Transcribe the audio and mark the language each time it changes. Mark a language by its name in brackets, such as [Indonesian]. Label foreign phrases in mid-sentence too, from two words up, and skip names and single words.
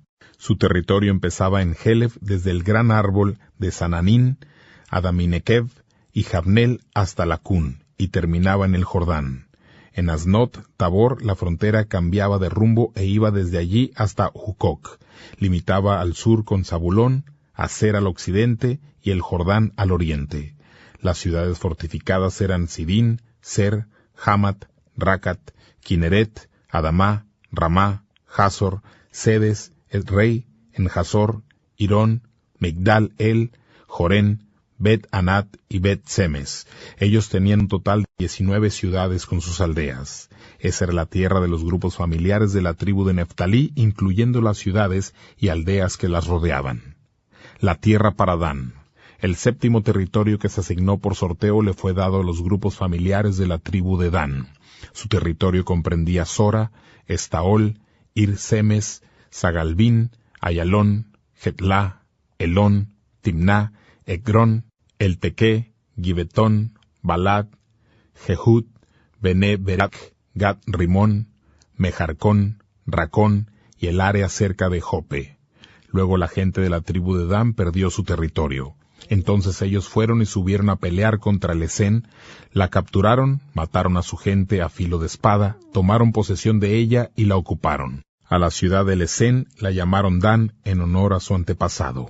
[Spanish] Su territorio empezaba en Helef desde el gran árbol de Sananín, Adaminekev y Jabnel hasta Lacún, y terminaba en el Jordán. En Asnot Tabor la frontera cambiaba de rumbo e iba desde allí hasta Jucoc. Limitaba al sur con Zabulón, Aser al occidente y el Jordán al oriente. Las ciudades fortificadas eran Sidín, Ser, Hamat, Racat, Kineret, Adamá, Ramá, Hazor, Sedes, Edrei, Enjasor, Irón, Migdal El, Jorén, Bet Anat y Bet Semes. Ellos tenían un total de 19 ciudades con sus aldeas. Esa era la tierra de los grupos familiares de la tribu de Neftalí, incluyendo las ciudades y aldeas que las rodeaban. La tierra para Dan. El séptimo territorio que se asignó por sorteo le fue dado a los grupos familiares de la tribu de Dan. Su territorio comprendía Sora, Estaol, Ir-Semes, Sagalbín, Ayalón, Getlá, Elón, Timná, Egrón, Eltequé, Gibetón, Balad, Jehud, Bené Berak, Gat Rimón, Mejarcón, Racón y el área cerca de Jope. Luego la gente de la tribu de Dan perdió su territorio. Entonces ellos fueron y subieron a pelear contra Lesén, la capturaron, mataron a su gente a filo de espada, tomaron posesión de ella y la ocuparon. A la ciudad de Lesén la llamaron Dan en honor a su antepasado.